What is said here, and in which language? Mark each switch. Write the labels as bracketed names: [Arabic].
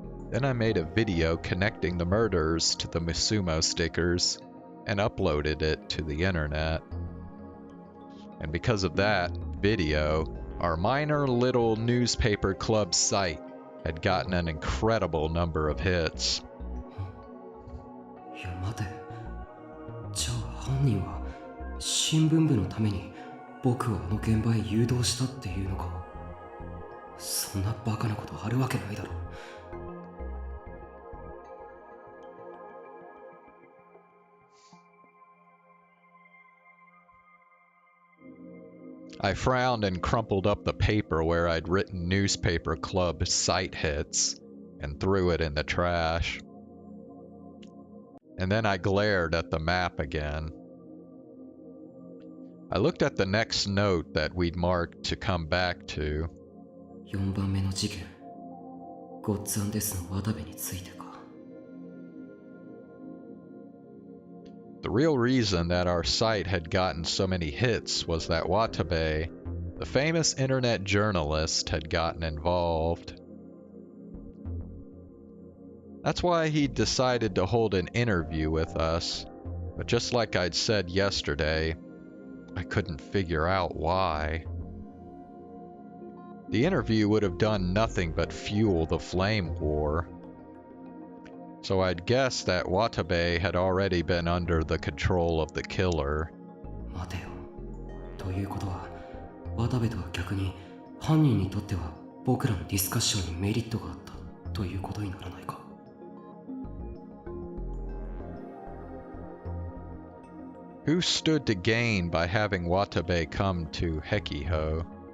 [English] Then I made a video connecting the murders to the sumo stickers, and uploaded it to the internet. And because of that video, our minor little newspaper club site had gotten an incredible number of hits. [Japanese] いや待て。じゃあ犯人は新聞部のために僕をあの現場へ誘導したっていうのか。そんなバカなことあるわけないだろ。 [English] I frowned and crumpled up the paper where I'd written newspaper club site hits and threw it in the trash. And then I glared at the map again. I looked at the next note that we'd marked to come back to. [Japanese] 4番目の事件、ゴッツアンデスの渡部についてか。 [English] The real reason that our site had gotten so many hits was that Watabe, the famous internet journalist, had gotten involved. That's why he decided to hold an interview with us, but just like I'd said yesterday, I couldn't figure out why. The interview would have done nothing but fuel the flame war. So I'd guess that Watabe had already been under the control of the killer. [Japanese] 待てよ。ということは、渡部とは逆に犯人にとっては僕らのディスカッションにメリットがあったということにならないか。 [English] Who stood to gain by having Watabe come to Hekiho?